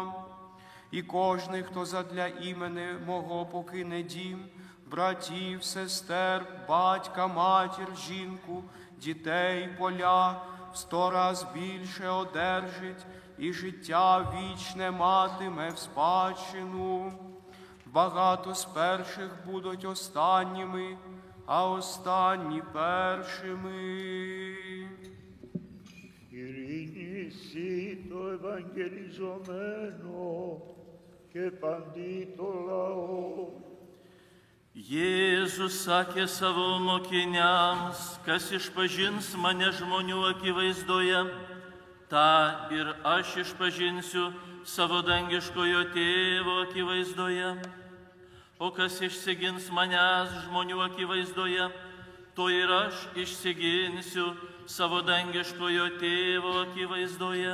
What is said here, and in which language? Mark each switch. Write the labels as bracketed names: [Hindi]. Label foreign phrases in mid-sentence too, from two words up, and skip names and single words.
[Ukrainian] І кожний, хто задля імені мого покине дім, братів, сестер, батька, матір, жінку, дітей, поля, в 100 раз більше одержить, і життя вічне матиме в спадщину. Багато з перших будуть останніми, а останні першими. [Greek] Ειρήνη σύ το ευαγγελιζομένο και παντί το λαό. [Lithuanian] Jėzus sakė savo mokiniams: kas išpažins mane žmonių akivaizdoje, tą ir aš išpažinsiu savo dangiškojo tėvo akivaizdoje. O kas išsigins manęs žmonių akivaizdoje, to ir aš išsiginsiu savo dangiškojo tėvo akivaizdoje.